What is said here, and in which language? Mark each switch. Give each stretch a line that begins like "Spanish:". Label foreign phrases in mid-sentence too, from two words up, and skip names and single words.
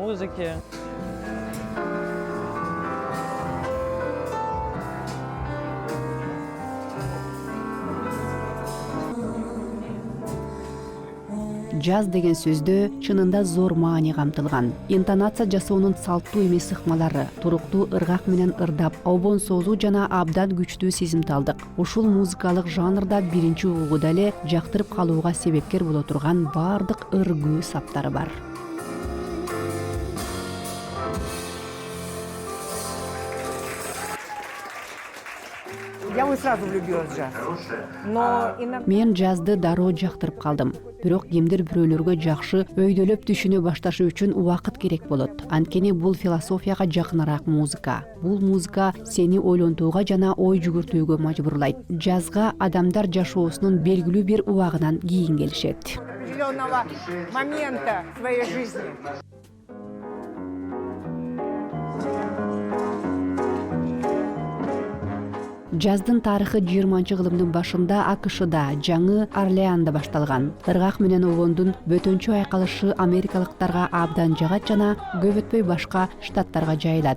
Kyrgyz: Джаз деген сөздө чынында зор маани камтылган. Интонация жасоонун салттуу эмес ыкмалары, туруктуу ыргак менен ырдап, обон созуу жана абдан күчтүү сезимталдык. Ушул музыкалык жанрда биринчи угууда эле жактырып калууга себепкер боло турган бардык ыр-күү саптары бар.
Russian: Я бы сразу влюбилась в джаз. Но иногда...
Kyrgyz: Мен жазды дароо жактырып калдым. Бирок кимдир бирөөлөргө жакшы өйдөлөп түшүнө башташы үчүн убакыт керек болот. Анткени бул философияга жакыныраак музыка. Бул музыка сени ойлонтууга жана ой жүгүртүүгө мажбурлайт. Жазга адамдар жашоосунун белгилүү бир убагынан кийин келишет.
Russian: Определенного момента в своей жизни.
Kyrgyz: Жаздын тарыхы 20-кылымдын башында АКШда, Жаңы Орлеанда башталган. Ыргак менен обондун бөтөнчө айкалышы америкалыктарга абдан жагат жана көп өтпөй башка штаттарга жайылат.